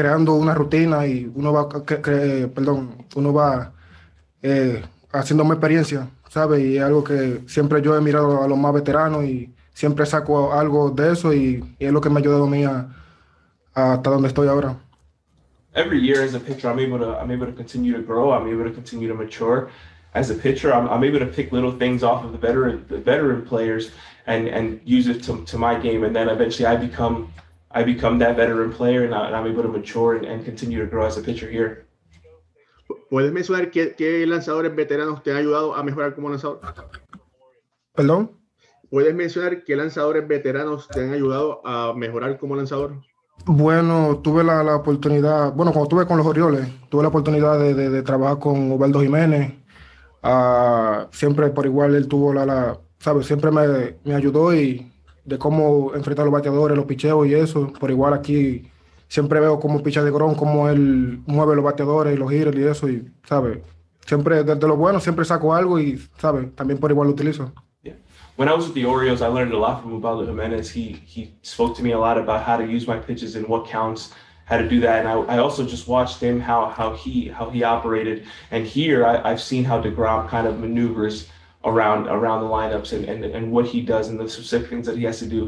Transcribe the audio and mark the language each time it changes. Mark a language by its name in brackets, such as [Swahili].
[Spanish] Creando una rutina y uno va, uno va haciendo más experiencia, ¿sabes? Y es algo que siempre yo he mirado a los más veteranos y siempre saco algo de eso y es lo que me ha ayudado a mí hasta donde estoy ahora. [English] Every year as a pitcher, I'm able to continue to grow. I'm able to continue to mature. As a pitcher, I'm able to pick little things off of the veteran players and use it to my game, and then eventually I become that veteran player, and I'm able to mature and continue to grow as a pitcher here. [Spanish] ¿Puedes mencionar qué lanzadores veteranos te han ayudado a mejorar como lanzador? ¿Perdón? ¿Puedes mencionar qué lanzadores veteranos te han ayudado a mejorar como lanzador? Bueno, tuve la oportunidad, bueno, cuando estuve con los Orioles, tuve la oportunidad de trabajar con Ubaldo Jiménez. Siempre por igual él tuvo ¿sabes? Siempre me ayudó y de cómo enfrentar los bateadores, los picheos y eso. Por igual aquí siempre veo cómo picha deGrom, cómo él mueve los bateadores y los hitters y eso, y, ¿sabes? Siempre, desde lo bueno, siempre saco algo y, ¿sabes? También por igual lo utilizo. [English] When I was with the Orioles, I learned a lot from Ubaldo Jimenez. He spoke to me a lot about how to use my pitches and what counts, how to do that. And I also just watched him how he operated. And here I've seen how deGrom kind of maneuvers around the lineups and what he does and the specific things that he has to do.